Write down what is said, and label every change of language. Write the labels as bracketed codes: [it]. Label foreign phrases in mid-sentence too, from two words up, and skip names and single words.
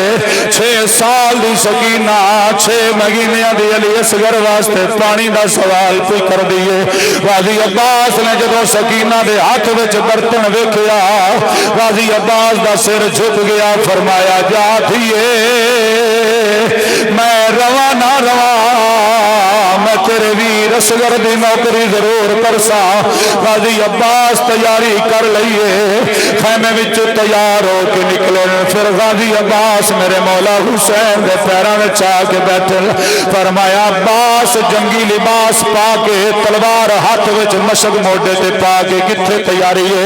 [pa] 6 سال دی سکینہ 6 مہینے دی علی اصغر واسطے پانی دا سوال کوئی کر دیے غازی عباس نے جدوں سکینہ دے ہاتھ وچ برتن ویکھیا غازی عباس دا سر جھک گیا فرمایا جا دھیے میں رواں نہ رواں میں تیرے ویر اصغر دی نوکری ضرور کرساں. غازی عباس تیاری کر لئی، خیمے وچ تیار ہو کے نکلے. [ur] پھر غازی عباس میرے مولا حسین کے پیروں میں آ کے بیٹھے. [pa] فرمایا عباس جنگی لباس پا کے، تلوار ہاتھ وچ، مشک موڈھے تے پا کے کتھے تیاری ہے?